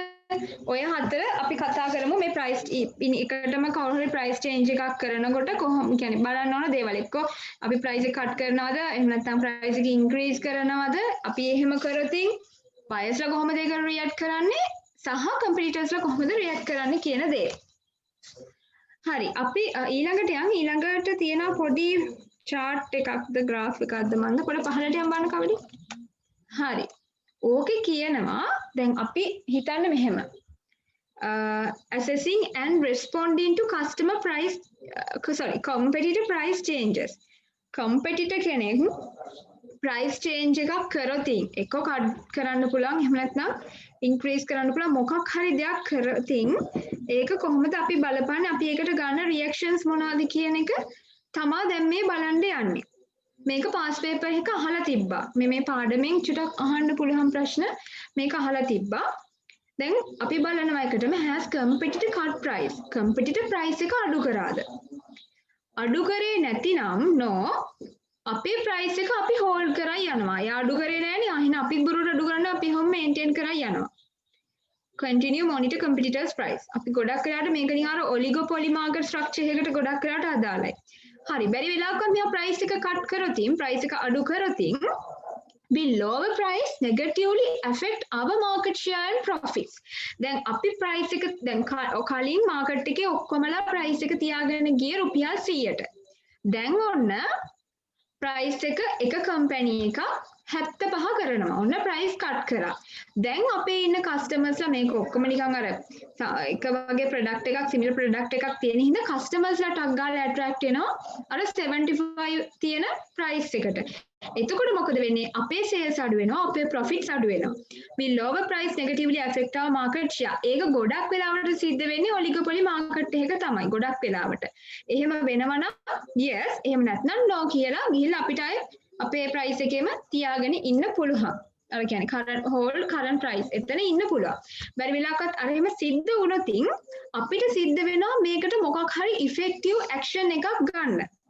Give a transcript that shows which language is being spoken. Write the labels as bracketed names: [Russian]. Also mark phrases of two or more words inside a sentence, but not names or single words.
[Sinhala] ඔය හතර අපි කතා කරමු මේ price එකටම කවුරු හරි [English] price change [Sinhala] එකක් කරනකොට කොහොම කියන්නේ බලන්න ඕන දේවල් එක්ක අපි price එක cut කරනවද එහෙම නැත්නම් price එක increase කරනවද අපි එහෙම කරොතින් buyers ලා කොහොමද ඒක react කරන්නේ සහ competitors ලා කොහොමද react කරන්නේ කියන දේ. හරි අපි ඊළඟට ඊළඟට තියෙන පොඩි chart එකක්ද graph එකක්ද මන්ද පොඩ පහළට යම් බලන්න කවුද? හරි. ඕකේ කියනවා දැන් අපි හිතන්න මෙහෙම [English] assessing and responding to customer price competitor price changes. [Sinhala] competitor කෙනෙක් [English] price change [Sinhala] එකක් කරොතින් එක්ක cut කරන්න පුළුවන් එහෙම නැත්නම් increase කරන්න පුළුවන් මොකක් හරි දෙයක් කරොතින් ඒක කොහොමද අපි බලපන්නේ අපි ඒකට ගන්න reactions මොනවද කියන එක තමා දැන් මේ බලන්න යන්නේ. මේක පාස් පේපර් එක අහලා තිබ්බා. මේ පාඩමෙන් චුටක් අහන්න පුළුවන් ප්‍රශ්න මේක අහලා තිබ්බා. දැන් අපි බලනවා එකටම [English] has competitor cut price. [Sinhala] competitor price එක අඩු කරාද? අඩු කරේ නැතිනම් no අපේ price එක අපි hold කරන් යනවා. යා අඩු කරේ නැහැනේ. අහින අපි බුරුට අඩු කරන්න අපි හැම maintain කරන් යනවා. [English] continue monitor competitors price. [Sinhala] අපි ගොඩක් වෙලාවට මේක නිකන් අර [English] oligopoly market structure [Sinhala] එකකට ගොඩක් වෙලාවට අදාළයි. හරි බැරි වෙලාවක මෙයා price එක cut කරොතින් price එක අඩු කරොතින් [English] will lower price negatively affect our market share and profits. [Sinhala] දැන් අපි price එක දැන් කලින් market එකේ ඔක්කොමලා price එක තියාගෙන ගියේ රුපියල් 100ට. දැන් ඔන්න price එක company එකක් 75 කරනවා. ඔන්න price cut කරා. දැන් අපේ ඉන්න customers ලා මේක ඔක්කොම නිකන් අර එක වගේ product එකක් [English] similar product [Sinhala] එකක් තියෙන හින්දා customers ලා ටක් ගාලා attract වෙනවා අර 75 තියෙන price එකට. එතකොට මොකද වෙන්නේ? අපේ sales අඩු වෙනවා, අපේ profits අඩු වෙනවා. [English] මේ lower price negatively affect our market share. [Sinhala] ඒක ගොඩක් වෙලාවට සිද්ධ වෙන්නේ [English] oligopoly market [Sinhala] එකක තමයි. ගොඩක් වෙලාවට. එහෙම වෙනවා නම් yes, එහෙම නැත්නම් no කියලා ගිහිල්ලා අපිට අපේ price එකේම තියාගෙන ඉන්න පුළුවන්. අර කියන්නේ [English] current price [Sinhala] එතන ඉන්න පුළුවන්. බැරි වෙලාවකත් අර එහෙම සිද්ධ වුණොතින් අපිට සිද්ධ වෙනවා මේකට මොකක් හරි [English] effective action [Sinhala] එකක් ගන්න.